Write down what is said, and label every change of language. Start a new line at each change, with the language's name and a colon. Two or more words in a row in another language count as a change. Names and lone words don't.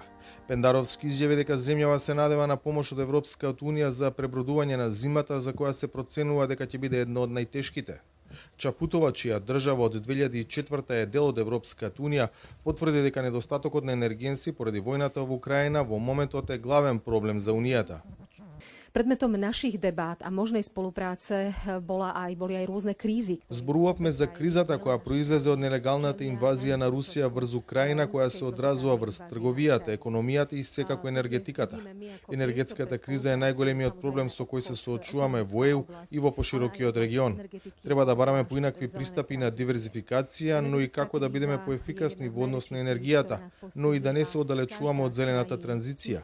Macedonian: Пендаровски изјави дека земјава се надева на помош од Европската унија за пребродување на зимата за која се проценува дека ќе биде една од најтешките. Чапутова, чија држава од 2004 е дел од Европската унија, потврди дека недостатокот на енергенси поради војната во Украина во моментот е главен проблем за унијата.
Slovak: Predmetom našich debát a možnej spolupráce boli aj rôzne krízy.
Macedonian: Зборувавме за кризата која произлезе од нелегалната инвазија на Русија врз Украина, која се одразува врз трговијата, економијата и секако енергетиката. Енергетската криза е најголемиот проблем со кој се соочуваме во ЕУ и во поширокиот регион. Треба да бараме поинакви пристапи на диверзификација, но и како да бидеме поефикасни во однос на енергијата, но и да не се оддалечуваме од зелената транзиција.